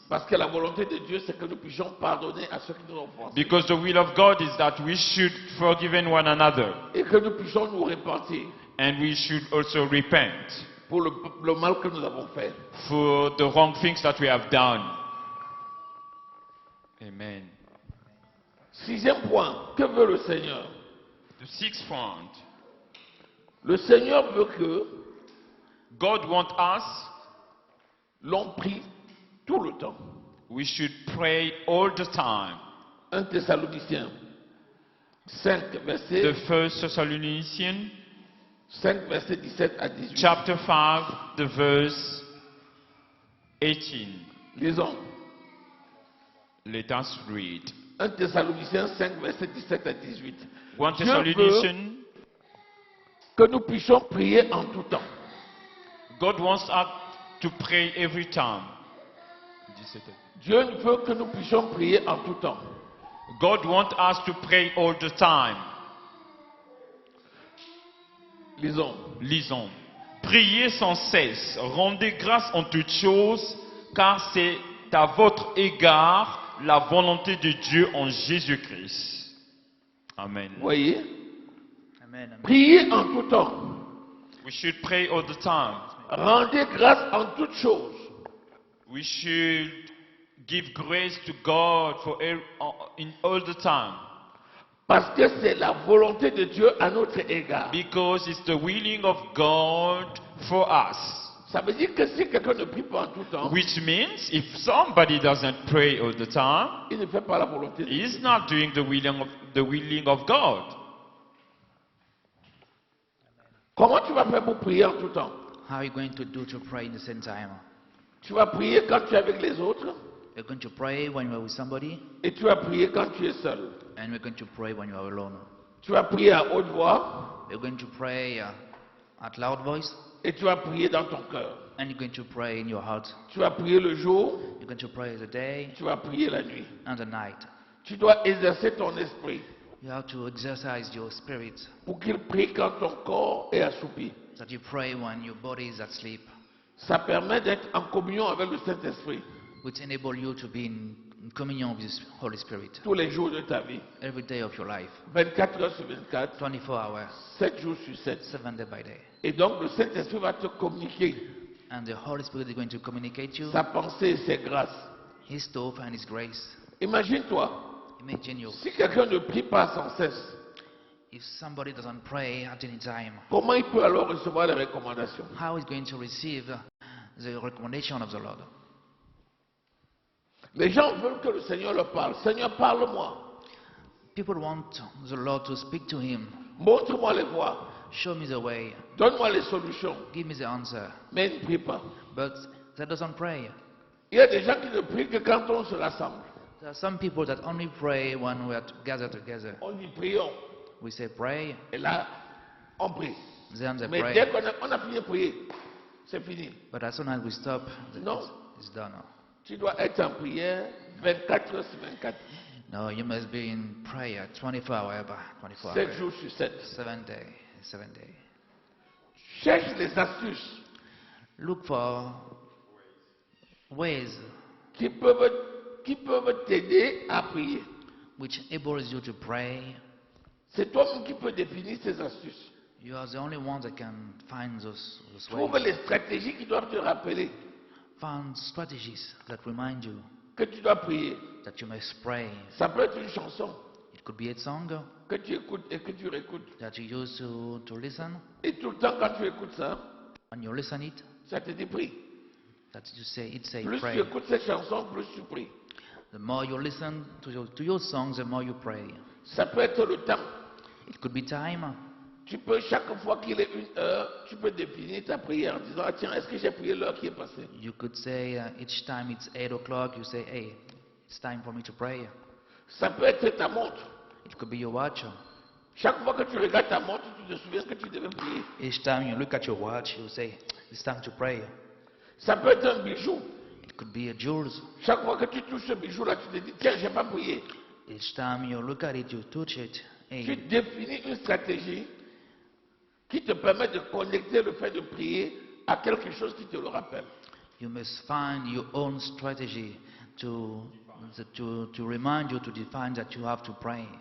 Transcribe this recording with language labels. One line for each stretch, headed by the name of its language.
French: Parce que la volonté de Dieu, c'est que nous puissions pardonner à ceux qui nous ont offensés.
English: Because the will of God is that we should forgive one another,
French: Et que nous puissions nous repentir
English: and we should also repent
French: pour le mal que nous avons fait.
English: for the wrong things that we have done. Amen.
French: Sixième point, que veut le Seigneur?
English: The sixth point,
French: Le Seigneur veut que
English: God wants us,
French: l'on prie tout le temps.
English: we should pray all the time.
French: 1 Thessaloniciens 5,
English: The
French: verset,
English: First Thessalonicians,
French: 5, verset 17 à 18.
English: chapter 5, the verse 18.
French: Lisons.
English: Let us read.
French: 1 Thessaloniciens 5, verset 17 à 18. 1 Dieu
English: Thessalonians,
French: Que nous puissions prier en tout temps.
English: God wants us to pray every time.
French: Dieu veut que nous puissions prier en tout temps.
English: God wants us to pray all the time.
French: Lisons. Lisons. Priez sans cesse, rendez grâce en toutes choses, car c'est à votre égard la volonté de Dieu en Jésus-Christ. Amen. Voyez, Amen. Amen. priez en tout temps.
English: We should pray all the time.
French: Rendez grâce en toutes choses.
English: We should give grace to God in all the time.
French: Parce que c'est la volonté de Dieu à notre égard.
English: Because it's the willing of God for us.
French: Ça veut dire que si quelqu'un ne prie pas en tout temps,
English: Which means if somebody doesn't pray all the time,
French: il ne fait pas la volonté de Dieu.
English: he's not doing the willing of God.
French: Comment tu vas faire pour prier en tout temps?
English: How are you going to do to pray in the same time?
French: Tu vas prier quand tu es avec les autres
English: You're going to pray when you're with somebody,
French: et tu vas prier quand tu es seul.
English: and you're going to pray when you are alone.
French: Tu vas prier à haute voix
English: You're going to pray at loud voice,
French: et tu vas prier dans ton cœur.
English: and you're going to pray in your heart.
French: Tu vas prier le jour,
English: You're going to pray the day
French: tu vas prier la nuit.
English: and the night.
French: Tu dois exercer ton esprit
English: You have to exercise your spirit,
French: pour qu'il prie quand ton corps est assoupi.
English: that you pray when your body is asleep,
French: Ça permet d'être en communion avec le Saint-Esprit
English: which enable you to be in communion with the Holy Spirit
French: tous les jours de ta vie.
English: every day of your life,
French: 24 heures sur 24,
English: 24 hours,
French: 7 jours sur 7.
English: 7 day by day.
French: Et donc le Saint-Esprit va te communiquer
English: And the Holy Spirit is going to communicate you
French: sa pensée et ses grâces.
English: His stuff and His grace.
French: Imagine-toi,
English: Imagine you,
French: si quelqu'un ne prie pas sans cesse,
English: if somebody doesn't pray at any time,
French: comment il peut alors recevoir les recommandations?
English: how is going to receive the recommendation of the Lord?
French: Les gens veulent que le Seigneur leur parle. Seigneur, parle-moi.
English: People want the Lord to speak to him.
French: Montre-moi les voies.
English: Show me the way.
French: Donne-moi les solutions.
English: Give me the answer.
French: Mais il ne prie pas.
English: But that doesn't pray.
French: Il y a des gens qui ne prient que quand on se rassemble.
English: There are some people that only pray when we are gathered together.
French: On dit prions.
English: We say pray,
French: Et là, on prie.
English: then they
French: Mais
English: pray.
French: dès qu'on a fini de prier, c'est fini.
English: But as soon as we stop, No. it's done.
French: Tu dois être en prière 24 heures sur 24.
English: No, you must be in prayer 24 hours by 24 7 hours.
French: jours sur 7.
English: 7 days. 7 days.
French: Cherche les astuces
English: Look for ways
French: qui peuvent t'aider à prier.
English: which enables you to pray.
French: C'est toi-même qui peux définir ces astuces.
English: You are the only one that can find those
French: Trouve
English: ways.
French: les stratégies qui doivent te rappeler
English: Find strategies that remind you
French: que tu dois prier.
English: that you must pray.
French: Ça peut être une chanson
English: It could be a song
French: que tu écoutes et que tu réécoutes.
English: that you use to listen.
French: Et tout le temps, quand tu écoutes ça,
English: When you listen it,
French: ça te dit prie.
English: that you say it say
French: Plus
English: pray.
French: tu écoutes cette chanson, plus tu pries.
English: The more you listen to your songs, the more you pray.
French: Ça peut être le temps.
English: It could be time.
French: Tu peux, chaque fois qu'il est 1 heure, tu peux définir ta prière en disant, ah, tiens, est-ce que j'ai prié l'heure qui est passée?
English: You could say each time it's 8 o'clock, you say, hey, it's time for me to pray.
French: Ça peut être ta montre.
English: It could be your watch.
French: Chaque fois que tu regardes ta montre, tu te souviens que tu devais prier.
English: Each time you look at your watch, you say, it's time to pray.
French: Ça peut être un bijou.
English: It could be a jewels.
French: Chaque fois que tu touches ce bijou-là, tu te dis, tiens, j'ai pas prié.
English: Each time you look at it, you touch it.
French: Tu
English: Hey,
French: définis une stratégie qui te permet de connecter le fait de prier à quelque chose qui te le rappelle.
English: you must find your own strategy to remind you, to define that you have to pray.